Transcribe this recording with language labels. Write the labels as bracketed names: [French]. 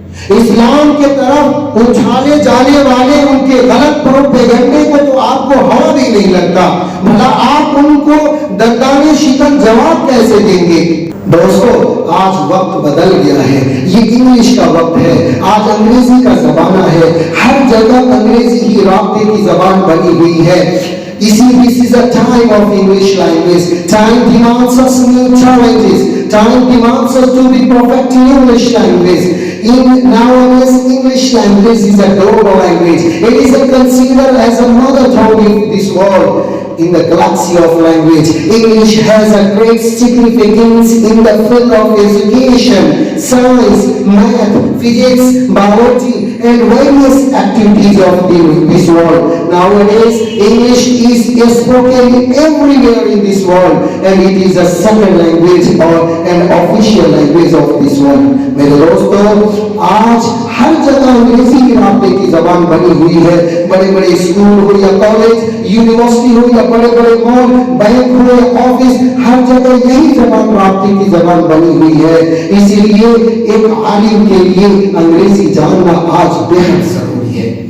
[Urdu] اسلام کے طرف اچھالے جانے والے ان کے غلط پروپیگنڈے کو تو آپ کو ہوا بھی نہیں لگتا، بھلا آپ ان کو دندانے شکن جواب کیسے دیں گے؟ دوستو آج وقت بدل گیا ہے، یہ انگلش کا وقت ہے، آج انگریزی کا زمانہ ہے، ہر جگہ انگریزی ہی رابطے کی زبان بنی ہوئی ہے۔ [English] This is a time of English language. Time demands us new challenges. Time demands us to be perfect in English language. Nowadays, English language is a global language. It is considered as a mother tongue in this world. In the galaxy of language, English has a great significance in the field of education, science, math, physics, biology, and various activities of this world. Nowadays, English is spoken everywhere in this world, and it is a second language or an official language of this world. [Urdu] میرے دوستو آج ہر جگہ انگریزی کی رابطے کی زبان بنی ہوئی ہے، بڑے بڑے اسکول ہو یا کالج، یونیورسٹی ہو یا بڑے بڑے مال، بینک ہو یا آفس، ہر جگہ یہی زبان رابطے کی زبان بنی ہوئی ہے۔ اسی لیے ایک عالم کے لیے انگریزی جاننا آج بے حد ضروری ہے۔